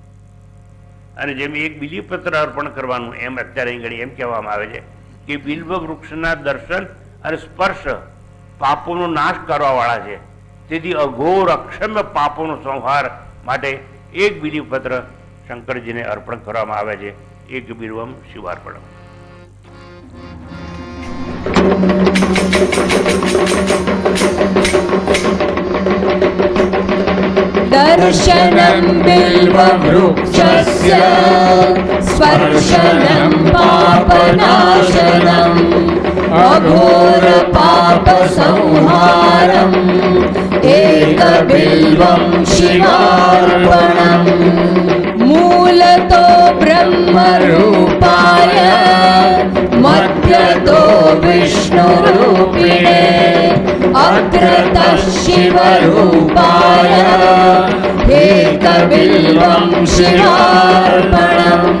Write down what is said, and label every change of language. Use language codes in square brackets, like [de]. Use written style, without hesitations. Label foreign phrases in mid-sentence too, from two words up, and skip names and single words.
[gu] અને જેમ એક બિલીપત્ર અર્પણ કરવાનું એમ અત્યારે અહીં ઘડી એમ કહેવામાં આવે છે કે બિલ્વ વૃક્ષના દર્શન અને સ્પર્શ પાપોનો નાશ કરવા વાળા છે. તેથી અઘોર અક્ષમ્ય પાપોનો સંહાર માટે એક બિલીપત્ર શંકરજીને અર્પણ કરવામાં આવે છે. [sa] એક બિલ્વમ શિવાર્પણમ. दर्शनं बिल्ववृक्षस्य स्पर्शनं पापनाशनम् अघोरपापसंहारम् एकबिल्वं शिवार्पणम् मूलतो ब्रह्मरूपाय मध्यतो विष्णुरूपिणे अग्रतः शिवरूपाय एकबिल्वं शिवार्पणम्।